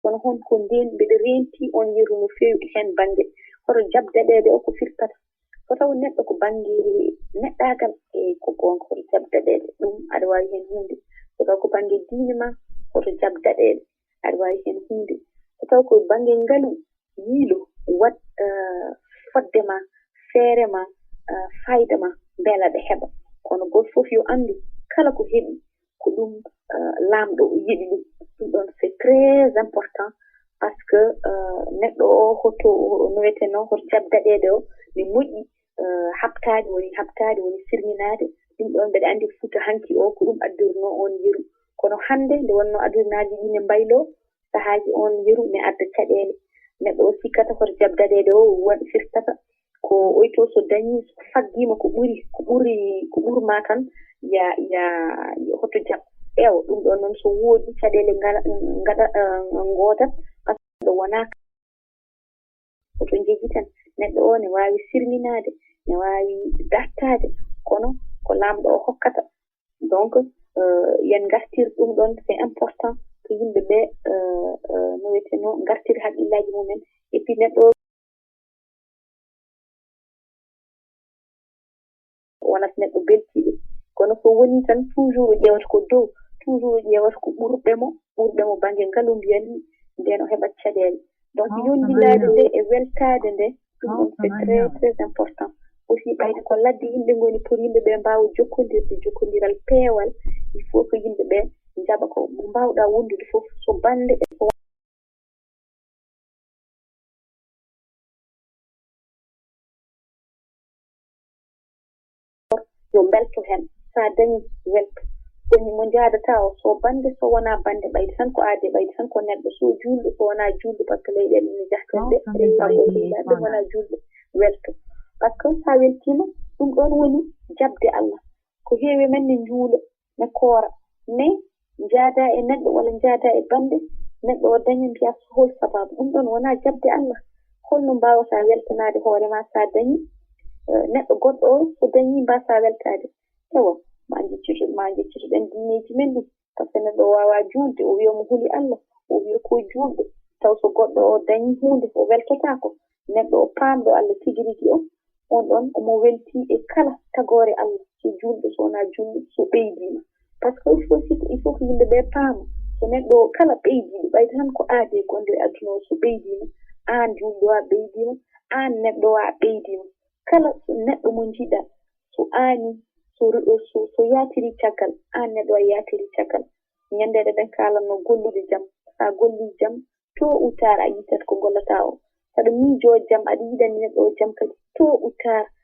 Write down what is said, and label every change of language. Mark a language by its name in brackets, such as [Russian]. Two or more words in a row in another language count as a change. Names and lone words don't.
[Fula] kono hon ko nden mbeɗa renti on yeru no feewi hen banggue hoto jabdaɗede o ko firtata so taw neɗɗo ko banggue neɗɗagal e ko gonga hoto jabdaɗede ɗum aɗa wawi hen hunde so taw ko banggue diine ma hoto jabdaɗede aɗa wawi hen hunde so taw ko banggue ngaalu yiilo wat fodde ma feere ma fayda ma beela ɗe heɓa kono goto fof yo andu kala ko heeɓi ko ɗum laamɗo o yiɗi ɗum ɗon [French] c'est très important par ce que [Fula] neɗɗo o hoto no wiyeteno hoto jabdaɗede o ne moƴƴi habtade woni sirminade ɗum ɗon mbeɗa andi Fouta hanki o ko ɗum addirno on yeru kono hande nde wonno addunaji ɗi ne mbaylo sahaji on yeru ne adda caɗele neɗɗo o sikkata hoto jabdaɗede o waɗi firtata ko oyto so dañi so faggima ko ɓurma tan ya hoto jab ewa ɗum ɗon noon so woodi caɗele ngaɗa gootat [French] par ce que [Fula] ɗo wona hoto jeeji tan neɗɗo o ne wawi sirminade ne wawi dartade kono ko laamɗo o hokkata donc yen gartir ɗum ɗon [French] c'est important [Fula] ko yimɓe ɓe no wiyeteno gartir haqqillaji mumen [French] et puis [Fula] neɗɗo wonata neɗɗo beltiɗo kono so woni tan toujours o ƴewata ko dow toujours o ƴewata ko ɓurɗemo banggue ngaalu mbiyanmi nden o heɓat caɗele donc yondinade nde e weltade nde ɗum ɗon [French] c'est très très important aussi [Fula] ɓayde ko ladde yimɓe ngoni pour yimɓeɓe mbawa jokkodiral peewal [French] il faut que [Fula] yimɓeɓe jaɓa ko mbawɗa wondude foof so bande e so yo belto hen sa dañi welto woni mo jadata o so bande so wona bande ɓayde tan ko aade ɓayde tan ko neɗɗo so julɗo so wona julɗo [French] par ce que [Fula] leyɗele ne jahtenɗe ɗum wona julɗo welto [French] par ce que [Fula] sa weltima ɗum ɗon woni jabde Allah ko heewi men ne juula ne koora mais jaada e neɗɗo walla jaada e bande neɗɗo o dañi mbiya hol sababu ɗum ɗon wona jabde Allah holno mbawata weltanade hoorema sa dañi neɗɗo goɗɗo o so dañi mbasa weltade ewa ma jeccitoɗen diineji men ɗi [French] par ce que [Fula] neɗɗo o wawa julde o wiya mo huuli Allah o wiya ko julɗo taw so goɗɗo o dañi hunde o weltotako neɗɗo o paamɗo Allah tigui rigui o on ɗon omo welti e kala tagore Allah so julɗo so wona julɗo so ɓeydima [French] par ce que il faut [Fula] ko yimɓeɓe paama so neɗɗo o kala ɓeydiɗo ɓayde tan ko aade gonɗo e adduna o so ɓeydima an julɗo a ɓeydima an neɗɗo o a ɓeydima kala neɗɗo mo jiiɗa so ani so yatiri caggal an neɗɗo a yatiri caggal ñandede ɗen kalanno gollude jaam sa golli jaam to utar a yitat ko gollata o saɗa miijo jaam aɗa yiɗani neɗɗo o jaam kadi to utar